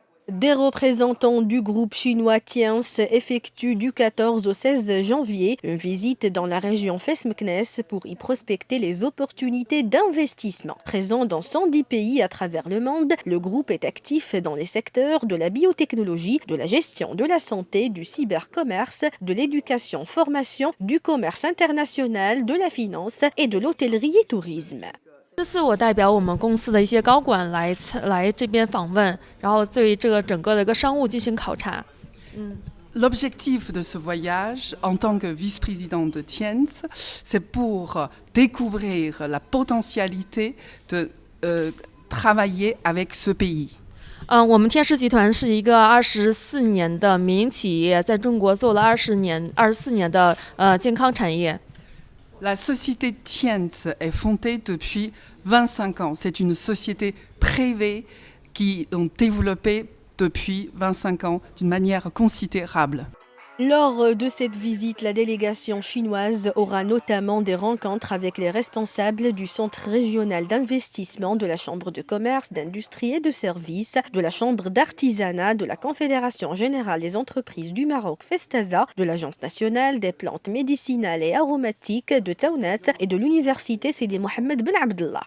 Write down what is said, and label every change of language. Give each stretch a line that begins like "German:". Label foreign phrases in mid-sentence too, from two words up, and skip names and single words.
French: Des représentants du groupe chinois Tiens effectuent du 14 au 16 janvier une visite dans la région Fes-Meknès pour y prospecter les opportunités d'investissement. Présent dans 110 pays à travers le monde, le groupe est actif dans les secteurs de la biotechnologie, de la gestion de la santé, du cybercommerce, de l'éducation-formation, du commerce international, de la finance et de l'hôtellerie et tourisme.
Chinese: 这次我代表我们公司的一些高管来这边访问，然后对这个整个的一个商务进行考察。
French: L'objectif de ce voyage, en tant que vice-président de Tiens, c'est pour découvrir la potentialité de travailler avec ce pays.
Chinese: 我们天狮集团是一个24年的民营企业，在中国做了24年的健康产业。
French: La société Tiens est fondée depuis 25 ans. C'est une société privée qui ont développé depuis 25 ans d'une manière considérable. Lors de cette visite, la délégation chinoise aura notamment des rencontres avec les responsables du Centre régional d'investissement, de la Chambre de commerce, d'industrie et de services, de la Chambre d'artisanat, de la Confédération générale des entreprises du Maroc Festaza, de l'Agence nationale des plantes médicinales et aromatiques de Taounat et de l'Université Sidi Mohammed Ben Abdallah.